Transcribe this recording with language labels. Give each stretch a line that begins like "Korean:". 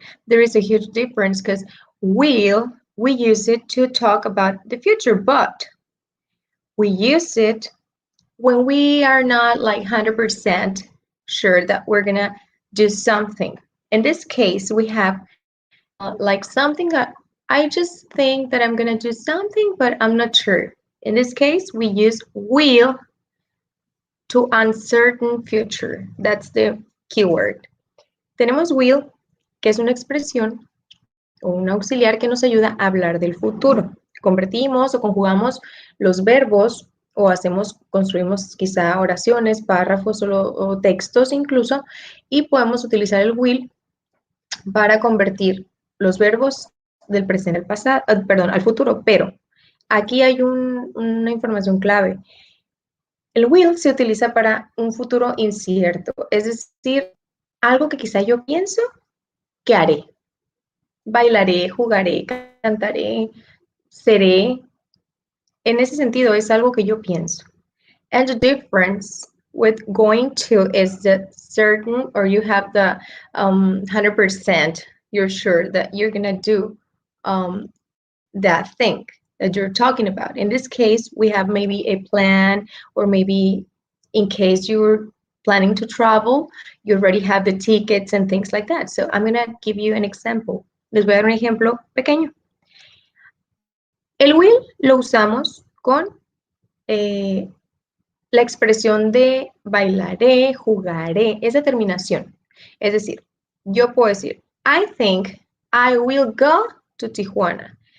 English: There is a huge difference because will, we use it to talk about the future, but we use it when we are not like 100% sure that we're going to do something. In this case, we have like something that I just think that I'm going to do something, but I'm not sure. In this case, we use will to uncertain future. That's the keyword.
Spanish: Tenemos will, que es una expresión o un auxiliar que nos ayuda a hablar del futuro. Convertimos o conjugamos los verbos o construimos quizá oraciones, párrafos o textos incluso, y podemos utilizar el will para convertir los verbos del presente al pasado, perdón, al futuro, pero aquí hay una información clave. El will se utiliza para un futuro incierto, es decir, algo que quizá yo pienso que haré. Bailaré, jugaré, cantaré, seré. En ese sentido, es algo que yo pienso.
English: And the difference with going to is that certain, or you have the 100%, you're sure that you're going to do that thing that you're talking about. In this case, we have maybe a plan or maybe in case you're planning to travel, you already have the tickets and things like that. So I'm going to give you an example.
Spanish: Les voy a dar un ejemplo pequeño. El will lo usamos con la expresión de bailaré, jugaré, esa terminación. Es decir, yo puedo decir,
English: I think I will go to Tijuana.